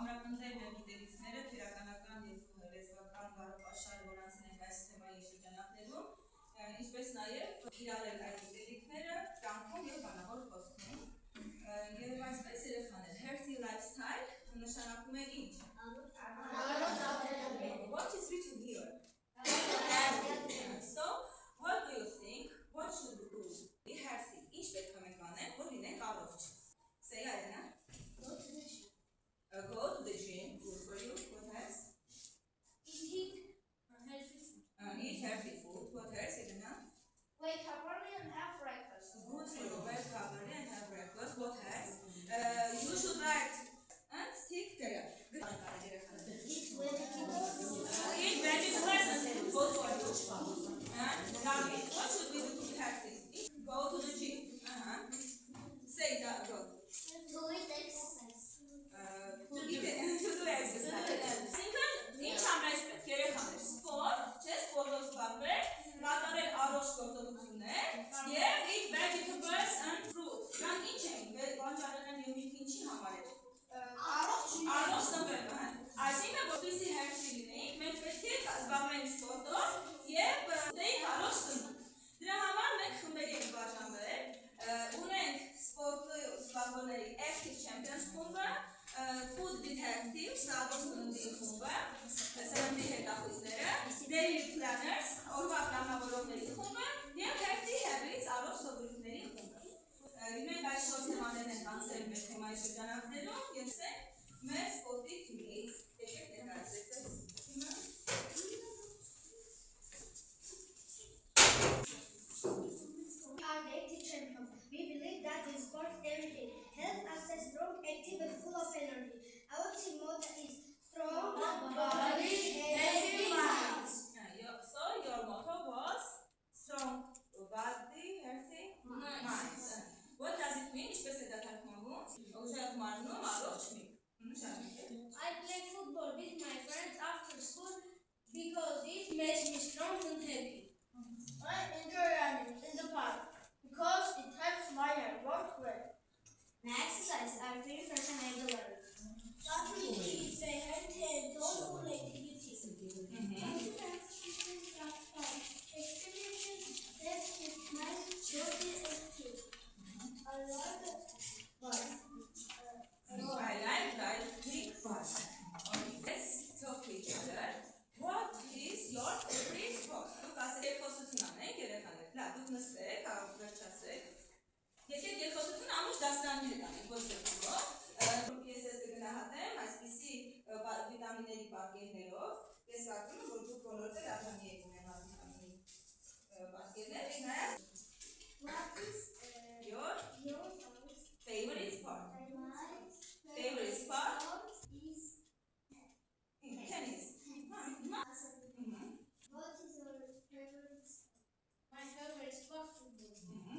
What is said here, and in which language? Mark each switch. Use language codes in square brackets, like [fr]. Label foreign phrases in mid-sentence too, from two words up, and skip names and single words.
[hy] Կխնդրեմ մեր գիտելիքները քերականական եւ լեզվական բառապաշարը, որ անցնենք այս թեմայի շրջանակներում, ինչպես նաեւ իրարել այդ գիտելիքները կյանքում եւ բանավոր խոսքում։ Եվ այսպես երեխաներ, [en] healthy lifestyle [hy] նշանակում է ինչ։ [en] What is written here? So, what do you think? What should we do? Be healthy. [hy] Ինչ պետք է մենք անենք, որ լինենք առողջ։ Say Arena. [en] Go to the gym. Go to the gym. Good for you. What else? Eating healthy food. Eat healthy food. What else, Elena? Wake up early and have breakfast. Good for you. Wake up early and have breakfast. What else? You should write and stick there. Good. Eat vegetables and good for you. Lovely. What should we do to be healthy? Go to the gym. Say that. Go. To eat exercise. To do exercise. [hy] Ինչ ամենից պետք է երեխաներ, սպորտ, չէ, սպորտով զբաղվել, կատարել առողջ գործողություններ եւ [en] eat vegetables and fruit։ [hy] Դրանք ինչ են, բանջարեղեն եւ միրգ ինչի համար է։ Առողջ սնվելը, հա։ Այսինքն որպեսզի healthy լինենք, մենք պետք է զբաղվենք սպորտով եւ ուտենք առողջ սնունդ։ Դրա համար մենք խմբերի ենք բաժանվել, ունենք սպորտի զբաղվողների [en] active champions [hy] խումբը, [en] food detectives, [hy] առողջ սննդի խումբը, սննդի հետախույզները, [en] daily planners, [hy] օրվա պլանավորողների խումբը եւ [en] healthy habits, [hy] առողջ սովորույթների խումբը։ Մենք այս 4 թեմաներն ենք անցել մեր թեմայի շրջանակներում եւ մեր սպորտի թիմից եկեք ներկայացրեք հիմա։ [en] We are the active champions. We believe that in sports everything helps us stay strong, active and full of energy. Our team motto is strong body, healthy minds. So your motto was strong body, healthy minds. What does it mean? [hy] Ինչպես է դա թարգմանվում։ Ուժեղ մարմնում առողջ միտք։ [en] I play football with my friends after school because it makes me strong and happy. I enjoy running in the park because it helps my hair work well. My exercises are very fresh and regular. Saturday kids say healthy and joyful activities. Experiences that keep my body active. I like big fun. Let's talk to each other. What is your favorite sport? [hy] Դուք ասեք երկխոսություն անեք երեխաներ։ Լավ, դուք նստեք, վերջացրեք։ Եկեք երկխոսություն ամուր դասարաններ անենք, ոչ դեպքով։ Ես ես կգնահատեմ այսպիսի վիտամինների պատկերներով։ Ես կարծում եմ, որ դուք բոլորդ էլ արժանի եք ունենալ վիտամինի պատկերներ։ Նայած։ [en] What is your favorite sport? Favorite sport is tennis. What is your favorite sport? My favorite sport football.